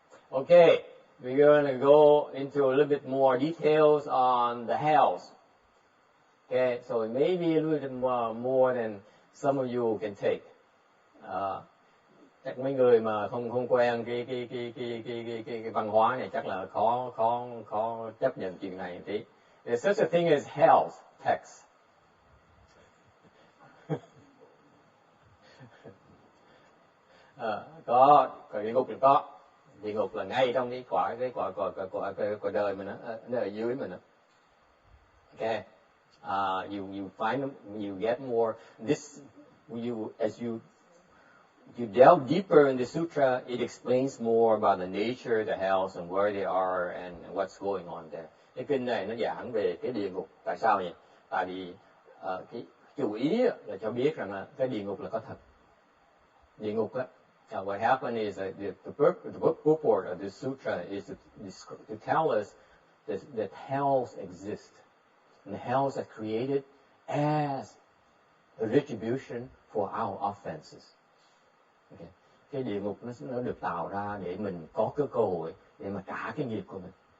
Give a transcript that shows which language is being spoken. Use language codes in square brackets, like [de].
[en] Okay, we're going to go into a little bit more details on the hells. Okay, so it may be a little bit more than some of you can take. [vi] Chắc mấy người mà không quen cái văn hóa này chắc là khó chấp nhận chuyện này một tí. [en] There's such a thing as hell's text. [vi] Có địa ngục thì có. Địa ngục là ngay trong cái quả đời mình đó, nó ở dưới mình đó. Okay. [en] You find them, you get more. As you delve deeper in the sutra, it explains more about the nature, the hells, and where they are, and what's going on there. [vi] Cái kinh này nó giảng về cái địa ngục. Tại sao vậy? Tại vì cái chủ ý là cho biết rằng là cái địa ngục là có thật. Địa ngục á, [en] what happened is that the purport of the sutra is to tell us that hells exist, and the hells are created as a retribution for our offenses. Okay. [vi] Cái địa ngục nó được tạo ra để mình có cái cơ hội để mà trả cái nghiệp của mình.